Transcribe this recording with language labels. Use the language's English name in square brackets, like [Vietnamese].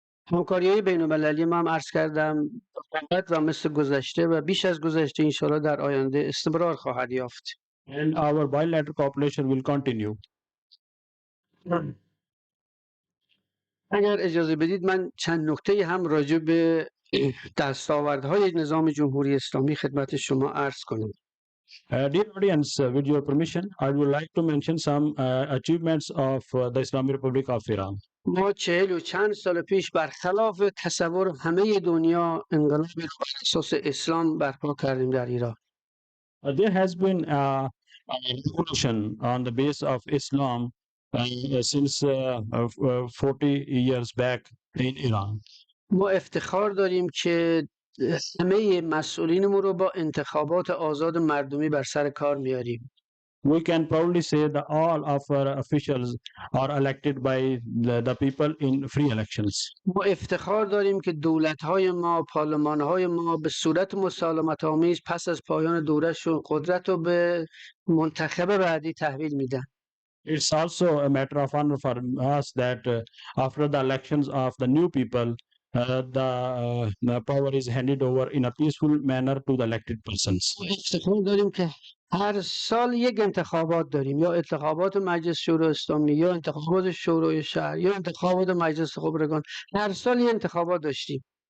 [Persian] همکاری‌های بین‌المللی ما هم عرض کردم فقط و مثل گذشته و بیش از گذشته انشاءالله در آینده استمرار خواهد یافت. [English] And our bilateral cooperation will continue. [Persian] اگر اجازه بدید من چند نکته هم راجع به دستاوردهای نظام جمهوری اسلامی خدمت شما عرض کنم. [English] Dear audience, with your permission, I would like to mention some achievements of the Islamic Republic of Iran. [Persian] ما 40 و چند سال پیش برخلاف تصور همه دنیا انقلابی رو بر اساس اسلام برپا کردیم در ایران. [English] There has been a revolution on the base of Islam since 40 years back in Iran. [Persian] ما افتخار داریم که همه مسئولینمون رو با انتخابات آزاد مردمی بر سر کار میاریم. [English] We can proudly say that all of our officials are elected by the people in free elections. [Persian] ما افتخار داریم که دولت‌های ما، پارلمان‌های ما به صورت مسالمت‌آمیز پس از پایان دوره‌شون قدرت رو به منتخب بعدی تحویل میدن. [English] It's also a matter of honor for us that after the elections of the new people, the power is handed over in a peaceful manner to the elected persons. [Persian] ما افتخار داریم که هر سال یک انتخابات داریم، یا انتخابات مجلس شورای اسلامی، یا انتخابات شورای شهر، یا انتخابات مجلس خبرگان. هر سال یه انتخابات داشتیم.